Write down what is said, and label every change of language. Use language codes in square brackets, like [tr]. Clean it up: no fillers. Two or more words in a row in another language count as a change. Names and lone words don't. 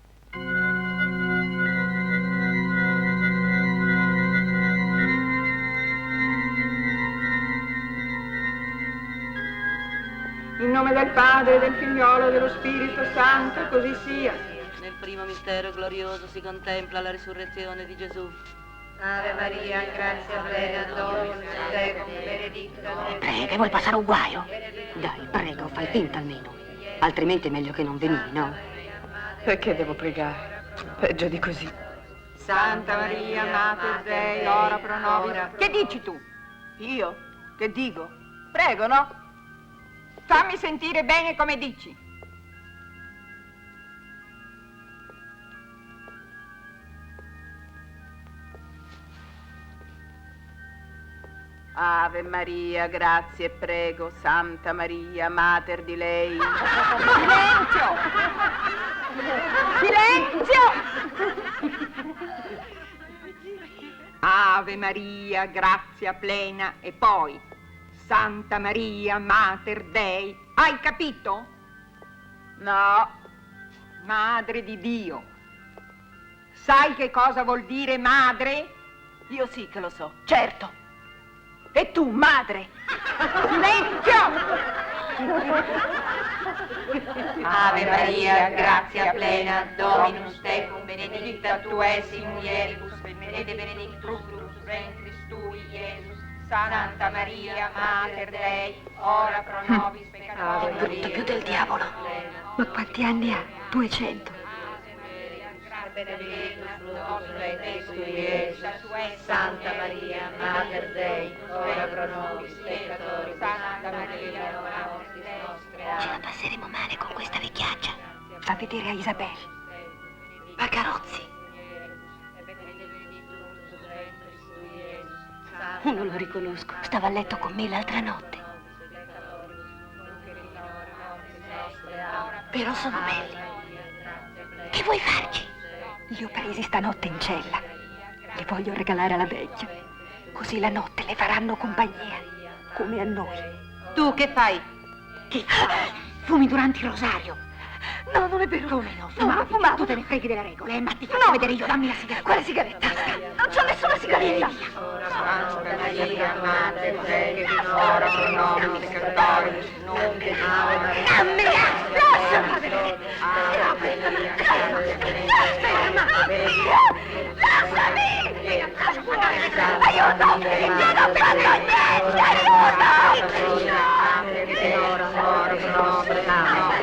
[it] In nome del Padre, del Figliolo e dello Spirito Santo, così sia. Nel primo mistero glorioso si contempla la risurrezione di Gesù. [la] Ave Maria, grazia plena, Dominus tecum, benedicta. [it] Prega, vuoi passare un guaio? Dai, prego, fai finta almeno. Altrimenti è meglio che non venì, no? Perché devo pregare? Peggio di così. [la] Santa Maria, Mater Dei, ora pro nobis. [it] Che dici tu? Io? Che dico? Prego, no? Fammi sentire bene come dici. Ave Maria, grazie e prego, Santa Maria, Mater di lei. Silenzio! Silenzio! [la] Ave Maria, grazia plena, [it] e poi Santa Maria, [la] Mater Dei. [it] Hai capito? No. Madre di Dio. Sai che cosa vuol dire madre? Io sì che lo so, certo. E tu, madre? Silenzio! [la] Ave Maria, grazia plena, Dominus tecum, benedicta tu es in mulieribus, et benedictus fructus ventris tui, Iesus. Santa Maria, Mater Dei, ora pro nobis peccatoribus. [it] È brutto più del diavolo. Ma quanti anni ha? 200. [la] Benedictus fructus ventris tui, Iesus. Santa Maria, Mater Dei, ora pro nobis peccatoribus. Santa Maria, ora mortis nostre. [it] Ce la passeremo male con questa vecchiaccia. Fa vedere a Isabel. Pagarozzi. Non lo riconosco. Stava a letto con me l'altra notte. Però sono belli. Che vuoi farci? Li ho presi stanotte in cella. Li voglio regalare alla vecchia. Così la notte le faranno compagnia. Come a noi. Tu che fai? Che fai? Fumi durante il rosario. No, non è vero. Come no? No, non fumavo. Tu te ne freghi delle regole, ma ti faccio vedere io, dammi la sigaretta. Quale sigaretta? Non c'ho nessuna sigaretta. [la] Santa Maria, Mater Dei, ora pro nobis peccatoribus, nunc et in hora [it] Dammi, lasciami vedere. Lasciami. Aiuto, vieni a prendere me,